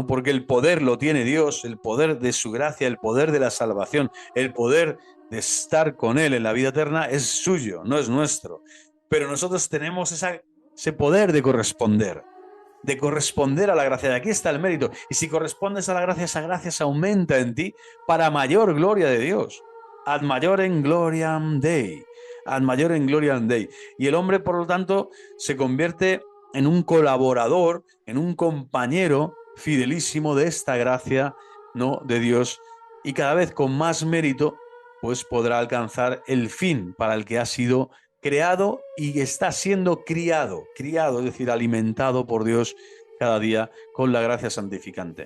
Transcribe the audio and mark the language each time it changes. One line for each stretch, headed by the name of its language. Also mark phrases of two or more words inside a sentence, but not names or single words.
Spanish: Porque el poder lo tiene Dios, el poder de su gracia, el poder de la salvación, el poder de estar con Él en la vida eterna es suyo, no es nuestro. Pero nosotros tenemos ese poder de corresponder a la gracia. De aquí está el mérito. Y si correspondes a la gracia, esa gracia se aumenta en ti para mayor gloria de Dios.
Latin: Ad maiorem gloriam Dei. Ad maiorem gloriam Dei.
Spanish: Y el hombre, por lo tanto, se convierte en un colaborador, en un compañero fidelísimo de esta gracia, ¿no?, de Dios, y cada vez con más mérito pues podrá alcanzar el fin para el que ha sido creado y está siendo criado, es decir, alimentado por Dios cada día con la gracia santificante.